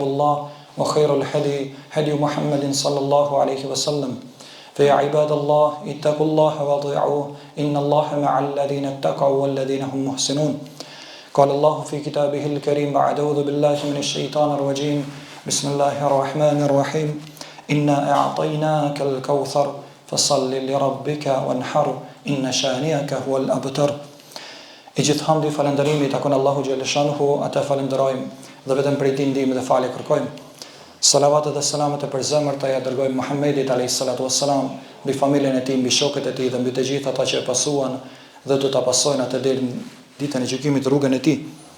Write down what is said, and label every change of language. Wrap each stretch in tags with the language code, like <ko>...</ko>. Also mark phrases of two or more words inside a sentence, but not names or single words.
<ar>الله وخير الهدي هدي محمد صلى الله عليه وسلم فيا عباد الله اتقوا الله واطيعوه إن الله مع الذين اتقوا والذين هم محسنون قال الله في كتابه الكريم بعد أعوذ بالله من الشيطان الرجيم بسم الله الرحمن الرحيم إنا أعطيناك الكوثر فصل لربك وانحر إن شانئك هو الأبتر.</ar> <sq>I gjithë hamdi falënderimi takon Allahu xhaleshanuhu, ata falenderojmë dhe vetëm prej tij ndihmë dhe falje kërkojmë. Salavatet dhe selamet e përzemërta ja dërgojmë Muhammedit</sq> <ar>عليه الصلاة والسلام,</ar> <sq>mbi familjen e tij, mbi shokët e tij dhe mbi të gjithë ata që e pasuan dhe do ta pasojnë atë deri në ditën e gjykimit rrugën e tij.</sq>